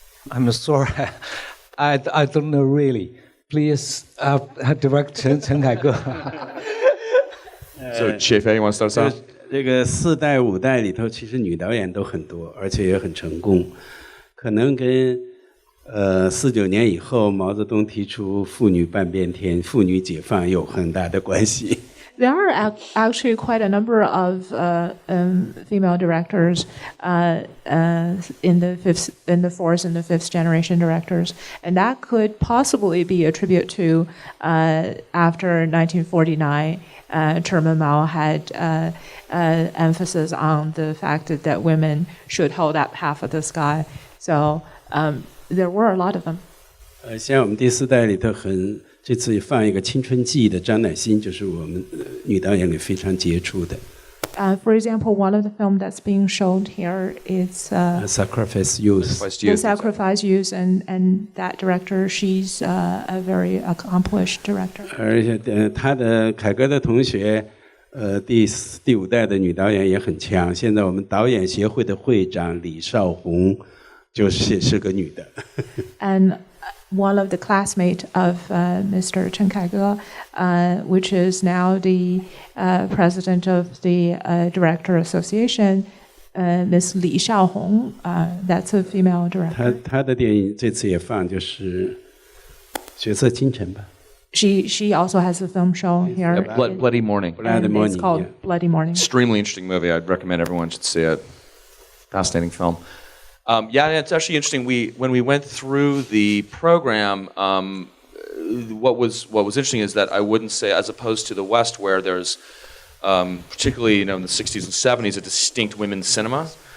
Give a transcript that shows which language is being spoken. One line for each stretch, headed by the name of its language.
English: I'm sorry, I don't know really. Please direct Chen Kaige. So, Xie, you want to start us off?
Chinese: 这个4代5代里头，其实女导演都很多，而且也很成功，可能跟49年以后毛泽东提出妇女半边天、妇女解放有很大的关系。
English: There are actually quite a number of female directors in the fourth and the fifth generation directors, and that could possibly be a tribute to after 1949, Chairman Mao had emphasis on the fact that women should hold up half of the sky. So there were a lot of them.
Chinese: 像我们第4代里头这次也放一个青春记的张乃馨，就是我们女导演里非常杰出的。
English: For example, one of the films that's being shown here is Sacrifice Youth. The Sacrifice Youth, and that director, she's a very accomplished director.
Chinese: 而且他的凯歌的同学，第5代的女导演也很强。现在我们导演协会的会长李少红，是个女的。
English: And one of the classmates of Mr. Chen Kaige, which is now the president of the Director Association, Miss Li Xiaohong, that's a female director.
Chinese: 她的电影这次也放，就是《血色清晨》吧。
English: She also has a film show here. Bloody Morning. It's called Bloody Morning. Extremely interesting movie. I'd recommend everyone should see it. Fascinating film. Yeah, it's actually interesting. When we went through the program, what was interesting is that I wouldn't say, as opposed to the West, where there's particularly in the 60s and 70s a distinct women's cinema.